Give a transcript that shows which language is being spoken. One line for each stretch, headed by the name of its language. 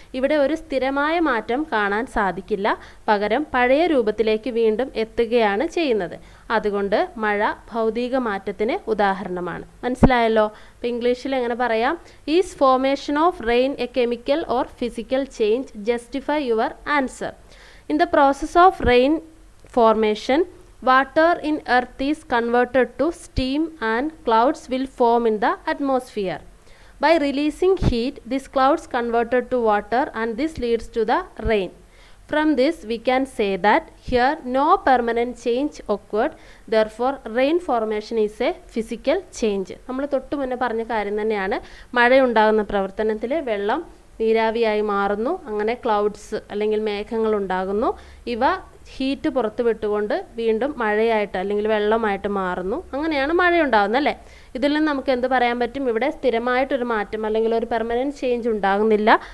Malayalam: ഇവിടെ ഒരു സ്ഥിരമായ മാറ്റം കാണാൻ സാധിക്കില്ല, പകരം പഴയ രൂപത്തിലേക്ക് വീണ്ടും എത്തുകയാണ് ചെയ്യുന്നത്. അതുകൊണ്ട് മഴ ഭൗതിക മാറ്റത്തിന് ഉദാഹരണമാണ്. മനസ്സിലായല്ലോ? അപ്പോൾ ഇംഗ്ലീഷിൽ എങ്ങനെ പറയാം?
English: Is formation of rain a chemical or physical change? Justify your answer. In the process of rain formation, water in earth is converted to steam and clouds will form in the atmosphere. By releasing heat, these clouds converted to water and this leads to the rain. From this we can say that here no permanent change occurred, therefore rain formation is a physical change.
Malayalam: നമ്മൾ തൊട്ട് മുന്നേ പറഞ്ഞ കാര്യം തന്നെയാണ്. മഴയുണ്ടാകുന്ന പ്രവർത്തനത്തിൽ വെള്ളം നീരാവിയായി മാറുന്നു, അങ്ങനെ ക്ലൗഡ്സ് അല്ലെങ്കിൽ മേഘങ്ങൾ ഉണ്ടാകുന്നു. ഇവ ഹീറ്റ് പുറത്ത് വിട്ടുകൊണ്ട് വീണ്ടും മഴയായിട്ട് അല്ലെങ്കിൽ വെള്ളമായിട്ട് മാറുന്നു. അങ്ങനെയാണ് മഴയുണ്ടാകുന്നത് അല്ലേ. ഇതിൽ നിന്ന് നമുക്ക് എന്ത് പറയാൻ പറ്റും? ഇവിടെ സ്ഥിരമായിട്ടൊരു മാറ്റം അല്ലെങ്കിൽ ഒരു
English: permanent change
Malayalam: ഉണ്ടാകുന്നില്ല.